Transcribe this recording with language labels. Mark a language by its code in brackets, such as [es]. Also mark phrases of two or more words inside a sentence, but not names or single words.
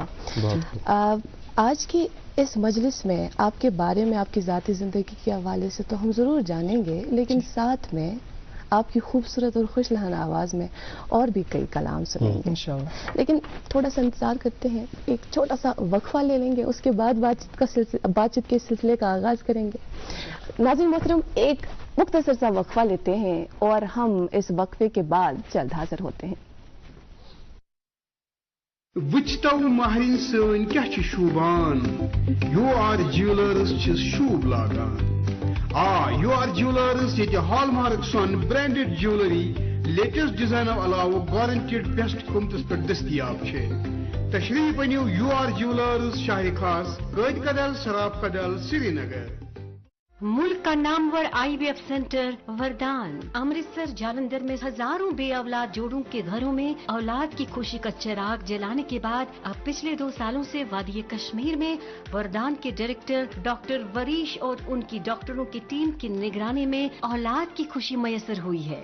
[hi] आज की इस मजलिस में आपके बारे में, आपकी ज़ाती ज़िंदगी के हवाले से तो हम ज़रूर जानेंगे, लेकिन साथ में आपकी खूबसूरत और खुश लहन आवाज़ में और भी कई कलाम सुनेंगे इंशाअल्लाह। लेकिन थोड़ा सा इंतज़ार करते हैं, एक छोटा सा वक्फा ले लेंगे, उसके बाद बातचीत के सिलसिले का आगाज़ करेंगे। नाज़रीन मोहतरम, एक मुख्तसर सा वक्फा लेते हैं और हम इस वक्फे के बाद जल्द हाजिर होते हैं। [ks] वुचतो महरिन सन क्या शूबान UR ज्वेलर्स शूब लागान। UR ज्वेलर्स ये हॉलमार्क सन [en] branded jewellery latest design [ks] अलाव [en] guaranteed best [ks] कीमतस पे दस्तियाब छे। तशरीफ अनियो UR ज्वेलर्स शाह खास रोड कदल सराफ कदल श्रीनगर। [hi] मुल्क का नामवर IVF सेंटर वरदान अमृतसर जालंधर में हजारों बे औलाद जोड़ों के घरों में औलाद की खुशी का चिराग जलाने के बाद अब पिछले 2 सालों से वादी कश्मीर में वरदान के डायरेक्टर डॉक्टर वरीश और उनकी डॉक्टरों की टीम की निगरानी में औलाद की खुशी मयसर हुई है।